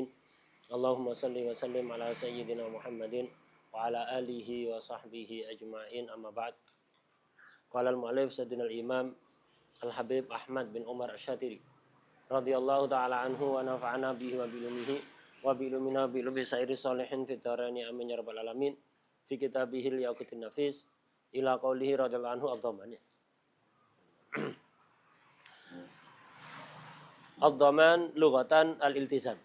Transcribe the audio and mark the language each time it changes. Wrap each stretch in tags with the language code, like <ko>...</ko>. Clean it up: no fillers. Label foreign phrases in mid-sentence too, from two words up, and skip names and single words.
<ar>اللهم صل وسلم على سيدنا محمد وعلى آله وصحبه أجمعين، أما بعد. قال المؤلف سيدنا الإمام الحبيب أحمد بن عمر الشاطري رضي الله تعالى عنه ونفعنا به وبعلومه وبعلومنا بعلوم سائر الصالحين في الدارين آمين يا رب العالمين. في كتابه الياقوت النفيس إلى قوله رضي الله عنه الضمان. الضمان لغة الالتزام.</ar>